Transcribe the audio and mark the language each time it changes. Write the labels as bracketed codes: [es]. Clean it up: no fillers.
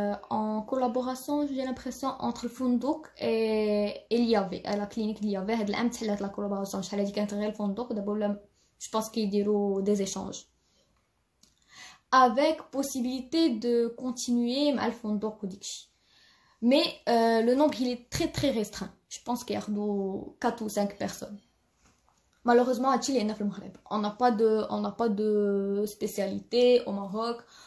[fr] En collaboration, j'ai l'impression, entre le Fundouk et l'IAV, à la clinique de l'IAV. [ar] هاد العام تحلات [fr] la collaboration. [ar] شحال هادي كانت غير الفندق دابا ولا [fr] je pense qu'ils des échanges. Avec possibilité de continuer [ar] مع الفندق وديكشي. [fr] Mais le nombre il est très très restreint. Je pense qu'il y a 4 ou 5 personnes. Malheureusement, à Chili, on n'a pas de spécialité au Maroc.